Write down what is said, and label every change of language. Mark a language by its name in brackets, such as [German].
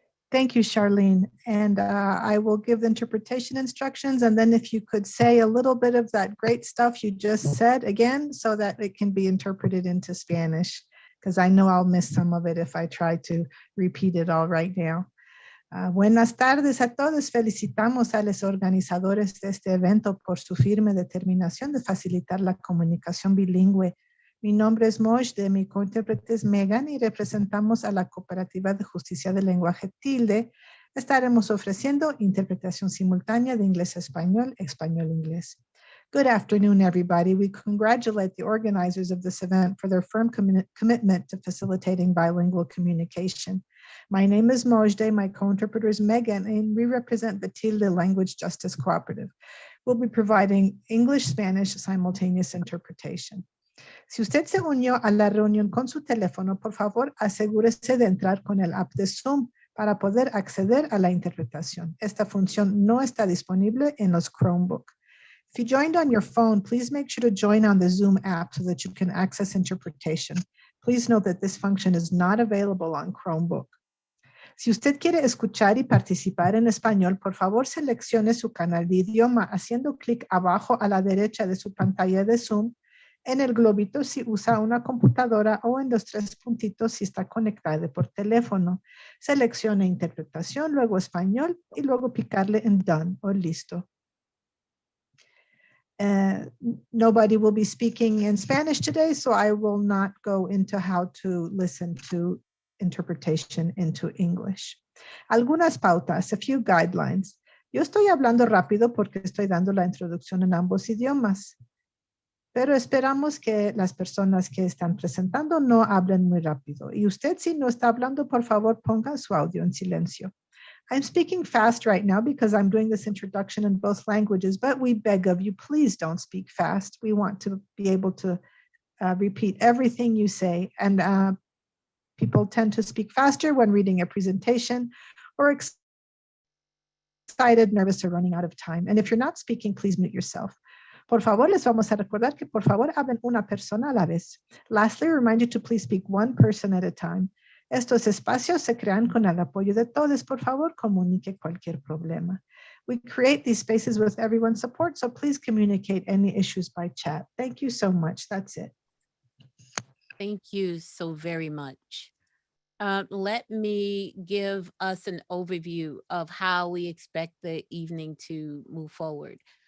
[English] Thank you, Charlene. And I will give the interpretation instructions. And then if you could say a little bit of that great stuff you just said again, so that it can be interpreted into Spanish, because I know I'll miss some of it if I try to repeat it all right now. [Spanish] Buenas tardes a todos. Felicitamos a los organizadores de este evento por su firme determinación de facilitar la comunicación bilingüe. Mi nombre es Mojde, mi cointérprete es Megan y representamos a la Cooperativa de Justicia del Lenguaje Tilde. Estaremos ofreciendo interpretación simultánea de inglés a español, español-inglés. [English] Good afternoon, everybody. We congratulate the organizers of this event for their firm commitment to facilitating bilingual communication. My name is Mojde, my co-interpreter is Megan, and we represent the Tilde Language Justice Cooperative. We'll be providing English-Spanish simultaneous interpretation. [Spanish] Si usted se unió a la reunión con su teléfono, por favor, asegúrese de entrar con el app de Zoom para poder acceder a la interpretación. Esta función no está disponible en los Chromebook. [English] If you joined on your phone, please make sure to join on the Zoom app so that you can access interpretation. Please note that this function is not available on Chromebook. [Spanish] Si usted quiere escuchar y participar en español, por favor seleccione su canal de idioma haciendo clic abajo a la derecha de su pantalla de Zoom, en el globito si usa una computadora o en los tres puntitos si está conectado por teléfono. Seleccione interpretación, luego español y luego picarle en Done o listo. [English] Nobody will be speaking in Spanish today, so I will not go into how to listen to interpretation into English. [Spanish] Algunas pautas, [English] a few guidelines. [Spanish] Yo estoy hablando rápido porque estoy dando la introducción en ambos idiomas, pero esperamos que las personas que están presentando no hablen muy rápido. Y usted, si no está hablando, por favor, ponga su audio en silencio. [English] I'm speaking fast right now because I'm doing this introduction in both languages, but we beg of you, please don't speak fast. We want to be able to repeat everything you say. And people tend to speak faster when reading a presentation or excited, nervous, or running out of time. And if you're not speaking, please mute yourself. [Spanish] Por favor, les vamos a recordar que por favor hablen una persona a la vez. [English] Lastly, I remind you to please speak one person at a time. [Spanish] Estos espacios se crean con el apoyo de todos. Por favor, comunique cualquier problema. [English] We create these spaces with everyone's support, so please communicate any issues by chat. Thank you so much. That's it. Thank you so very much. Let me give us an overview of how we expect the evening to move forward.